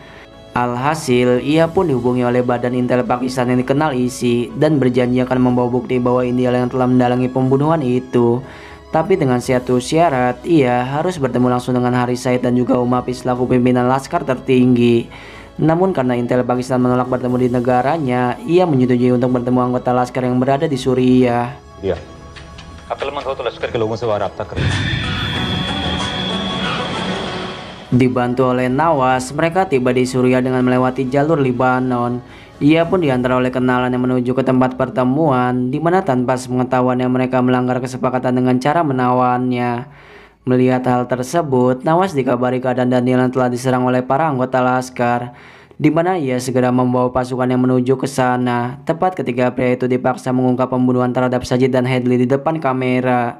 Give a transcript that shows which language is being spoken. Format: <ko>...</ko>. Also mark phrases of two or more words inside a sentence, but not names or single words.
<id>Alhasil, ia pun dihubungi oleh Badan Intel Pakistan yang dikenal ISI dan berjanji akan membawa bukti bahwa India yang telah mendalangi pembunuhan itu. Tapi dengan satu syarat, ia harus bertemu langsung dengan Haris Said dan juga Hafiz selaku pimpinan laskar tertinggi. Namun karena Intel Pakistan menolak bertemu di negaranya, ia menyetujui untuk bertemu anggota laskar yang berada di Suriah. Iya.</id> <hi>अक्लमंद हो तो लश्कर के लोगों से वाराब्ता करें.</hi> <id>Dibantu oleh Nawas, mereka tiba di Suriah dengan melewati jalur Libanon. Ia pun diantar oleh kenalan yang menuju ke tempat pertemuan, di mana tanpa sepengetahuannya mereka melanggar kesepakatan dengan cara menawannya. Melihat hal tersebut, Nawas dikabari keadaan Daniel yang telah diserang oleh para anggota laskar, di mana ia segera membawa pasukan yang menuju ke sana, tepat ketika pria itu dipaksa mengungkap pembunuhan terhadap Sajid dan Hadley di depan kamera.</id>